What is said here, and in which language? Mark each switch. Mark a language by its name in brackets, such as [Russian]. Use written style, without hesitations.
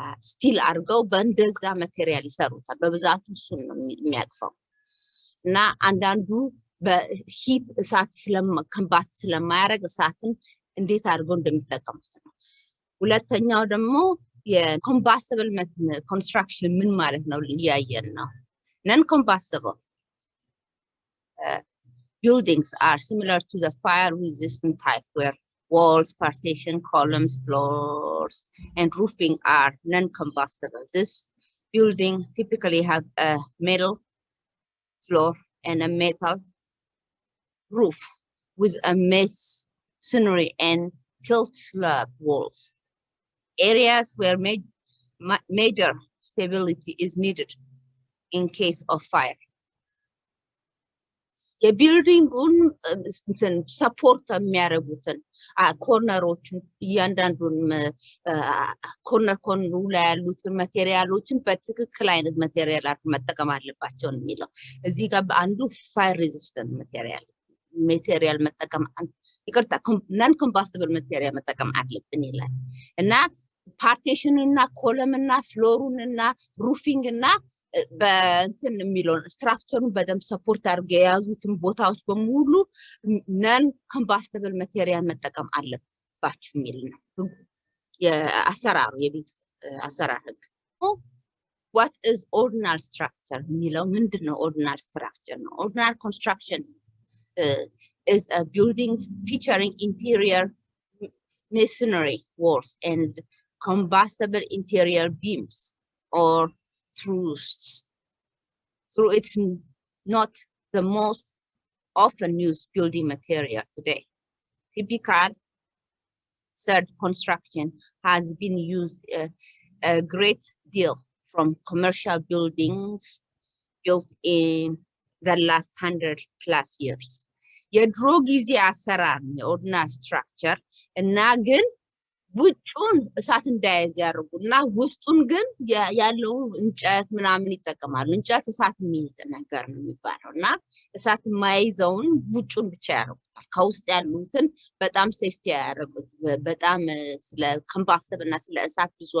[Amharic] ስቲል አድርገው በእንደዛ ማቴሪያል ይሰሩታል። በብዛቱ እሱን ነው የሚያቅፈው እና አንዳንዱ በሂት እሳት ኮምባስት ስለማያደርግ እሳትን እንዴት አድርገው እንደሚጠቀሙት ነው። ሁለተኛው ደግሞ የኮምባስቲብል ኮንስትራክሽን ምን ማለት ነው እያየን ነው። Non-combustible [English] buildings are similar to the fire-resistant type, where walls, partition, columns, floors, and roofing are non-combustible. This building typically have a metal floor and a metal roof with a masonry and tilt slab walls. Areas where major stability is needed in case of fire. [Amharic] የቢልዲንጉን ሰፖርት የሚያደርጉትን ኮርነሮችን እያንዳንዱን ኮርነሩ ላይ ያሉትን ማቴሪያሎችን በትክክል አይነት ማቴሪያል መጠቀም አለባቸው የሚለው እዚህ ጋር አንዱ ፋየር ሬዚስታንት ማቴሪያል መጠቀም ይቅርታ non combustible ማቴሪያል መጠቀም አለብን ይላል እና ፓርቲሽን እና ኮለም እና ፍሎሩን እና ሩፊንግ እና በእንትን የሚለው ስትራክቸሩን በደንብ ሰፖርት አድርገው የያዙትን ቦታዎች በሙሉ non combustible ማቴሪያል መጠቀም አለባችሁ የሚል ነው የአሰራሩ የቤት አሰራር ህግ። [English] What is ordinal structure [Amharic] የሚለው ምንድነው? [English] ordinal structure [Amharic] ነው። [English] ordinal construction is a building featuring interior masonry walls and combustible interior beams or truths. So it's not the most often used building material today. Typical third construction has been used a great deal from commercial buildings built in the last 100+ years. [Amharic] የድሮ ጊዜ አሰራር የኦርዲናል ስትራክቸር እና ግን ውጭውን እሳት እንዳያዝ ያርጉና ውስጡን ግን ያለው እንጨት ምናምን ይጠቀማሉ እንጨት እሳት የሚይዝ ነገር ነው የሚባለውና እሳት የማይዘውን ውጭውን ብቻ ያርጉታል ከውስጥ ያሉትን በጣም ሴፍቲ ያደርጉት በጣም ስለ ኮምባስተብል እና ስለ እሳት